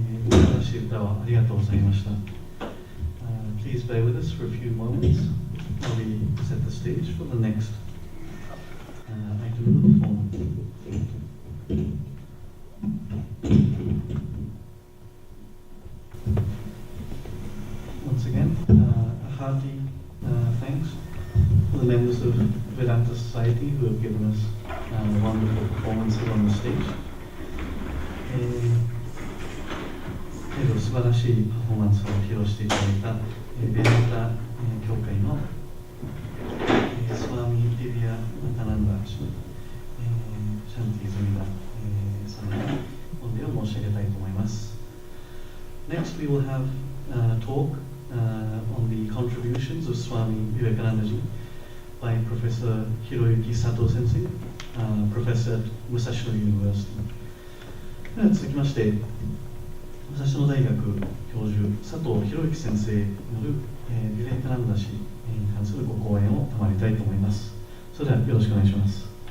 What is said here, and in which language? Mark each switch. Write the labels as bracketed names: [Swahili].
[Japanese] 素晴らしい歌をありがとうございました。 [English] Please bear with us for a few moments while we set the stage for the next item of the performance. Once again, a hearty thanks to the members of Vedanta Society who have given us wonderful performances on the stage. [Japanese] 素晴らしいパフォーマンスを披露していただいたベダンタ協会のスワミ・ディビア・カナンダ師、シャンティ・ズミダ様に御礼を申し上げたいと思います。 [English] Next, we will have a talk on the contributions of Swami Vivekananda by Professor Hiroyuki Sato Sensei, Professor at Musashi University. [Japanese] では続きまして、武蔵野大学教授佐藤博之先生によるヴィベカナンダ師に関するご講演を賜りたいと思います。それではよろしくお願いします。